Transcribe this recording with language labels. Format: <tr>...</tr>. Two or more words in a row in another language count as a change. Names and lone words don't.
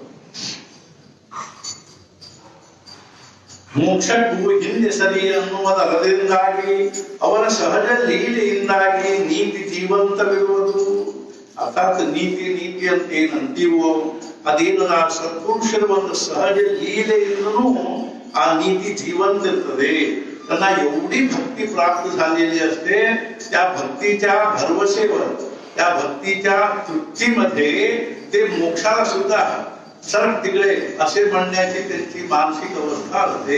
<kn>ಮೋಕ್ಷಕ್ಕೂ ಹಿಂದೆ ಸರಿ ಅನ್ನುವುದರಿಂದಾಗಿ ಅವರ ಸಹಜ ಲೀಲೆಯಿಂದಾಗಿ ನೀತಿ ಜೀವಂತವಿರುವುದು. ಅರ್ಥಾತ್ ನೀತಿ ಅಂತ ಏನ್ ಅಂತೀವೋ ಅದೇನು ಆ ಸತ್ಪುರುಷರ ಒಂದು ಸಹಜ ಲೀಲೆಯಿಂದನೂ ಆ ನೀತಿ ಜೀವಂತ ಇರ್ತದೆ.</kn> <mr>त्यांना एवढी भक्ती प्राप्त झालेली असते. त्या भक्तीच्या भरवसेवर त्या भक्तीच्या तृप्तीमध्ये ते मोक्षाला सुद्धा सरक तिकडे असे म्हणण्याची त्यांची मानसिक अवस्था असते.</mr>